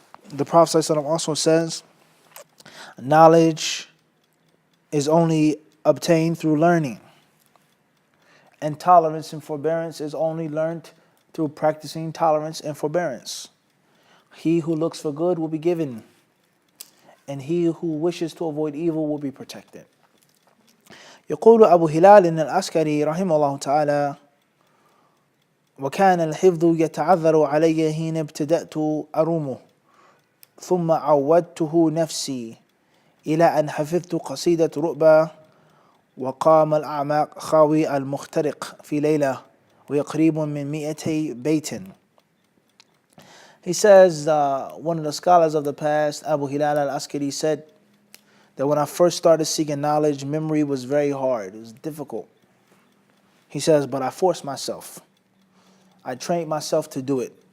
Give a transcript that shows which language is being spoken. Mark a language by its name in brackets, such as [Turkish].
[English] The Prophet ﷺ also says, knowledge is only obtained through learning, and tolerance and forbearance is only learned through practicing tolerance and forbearance. He who looks for good will be given, and he who wishes to avoid evil will be protected. [Arabic] يقول أبو هلال العسكري رحمه الله تعالى: وكان الحفظ يتعذر علي حين ابتدأت أرومه ثم عودته نفسي إلى أن حفظت قصيدة رؤبة وقام الأعماق خاوي المخترق في ليلة وهي قريب من 200 بيت. [English] He says, one of the scholars of the past, Abu Hilal al-Askari, said that when I first started seeking knowledge, memory was very hard. It was difficult. He says, but I forced myself. I trained myself to do it.